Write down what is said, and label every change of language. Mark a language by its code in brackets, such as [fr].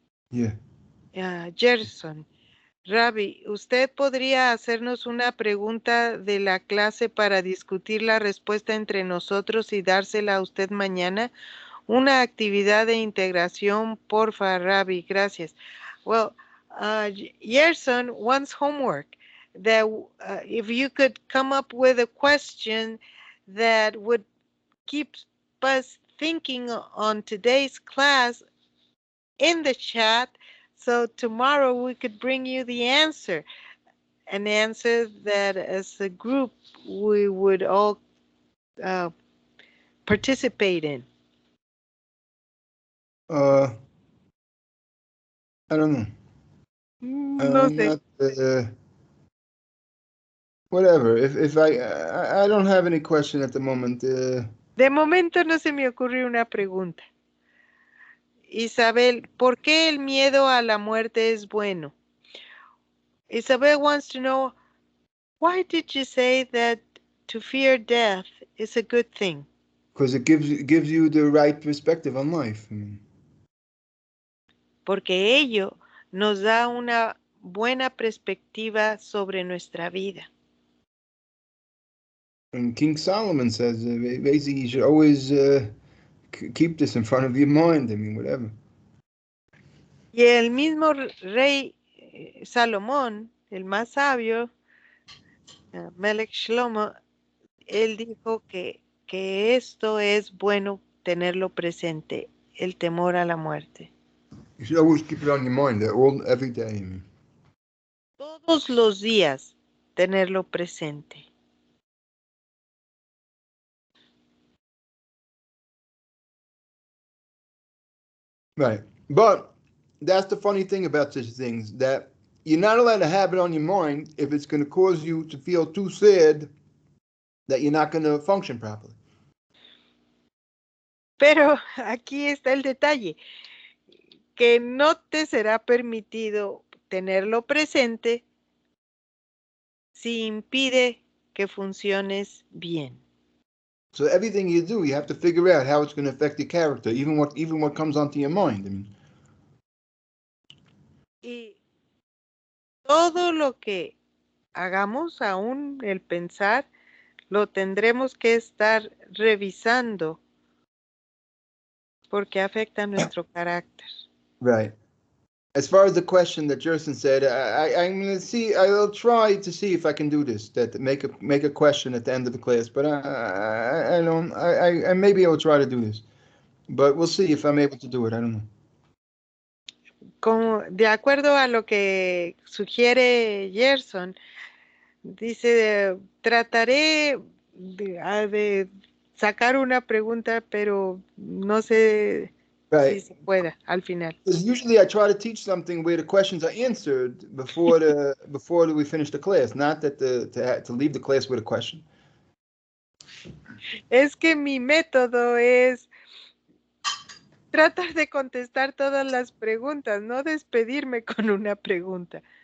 [en] Yeah. [es] Gerson, Rabbi, ¿usted podría hacernos una pregunta de la clase para discutir la respuesta entre nosotros y dársela a usted mañana? Una actividad de integración, porfa, Rabbi, gracias. [en] Well, Gerson wants homework that if you could come up with a question that would keep us thinking on today's class in the chat, so tomorrow we could bring you the answer, an answer that as a group we would all participate in. I don't know. [es] No sé. [en] Not, whatever. If I don't have any question at the moment. [es] De momento no se me ocurre una pregunta. Isabel, ¿por qué el miedo a la muerte es bueno? [en] Isabel wants to know, why did you say that to fear death is a good thing? Because it gives you the right perspective on life. I mean. [es] Porque ello nos da una buena perspectiva sobre nuestra vida. [en] And King Solomon says basically you should always keep this in front of your mind. I mean, whatever. [es] Y el mismo rey Salomón, el más sabio, Melech Shlomo, él dijo que esto es bueno tenerlo presente, el temor a la muerte. [en] You should always keep it on your mind every day. I mean. [es] Todos los días tenerlo presente. [en] Right. But that's the funny thing about such things, that you're not allowed to have it on your mind if it's going to cause you to feel too sad that you're not going to function properly. [es] Pero aquí está el detalle, que no te será permitido tenerlo presente si impide que funciones bien. [en] So everything you do, you have to figure out how it's going to affect your character, even what comes onto your mind. I mean. [es] Y todo lo que hagamos, aún el pensar, lo tendremos que estar revisando porque afecta nuestro carácter. [en] Right. As far as the question that Jerson said, I'm going to see. I'll try to see if I can do this. That make a question at the end of the class. But I don't. I maybe I will try to do this. But we'll see if I'm able to do it. I don't know. [es] Como, de acuerdo a lo que sugiere Gerson, dice, trataré de sacar una pregunta, pero no sé si se pueda al final. [en] Because usually I try to teach something where the questions are answered before we finish the class, not that to leave the class with a question. [es] Es que mi método es tratar de contestar todas las preguntas, no despedirme con una pregunta.